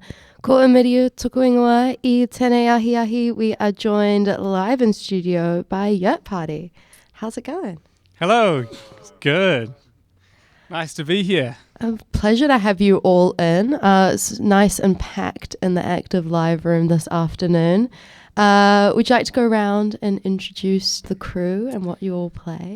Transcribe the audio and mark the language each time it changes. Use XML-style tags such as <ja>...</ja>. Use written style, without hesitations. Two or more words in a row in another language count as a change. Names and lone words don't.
<mi>Ko Emiriu tuku ingoa I tēnei ahi ahi,</mi> <en>we are joined live in studio by Yurt Party. How's it going? Hello, it's good. Nice to be here. A pleasure to have you all in. It's nice and packed in the Active Live room this afternoon. Would you like to go around and introduce the crew and what you all play?</en>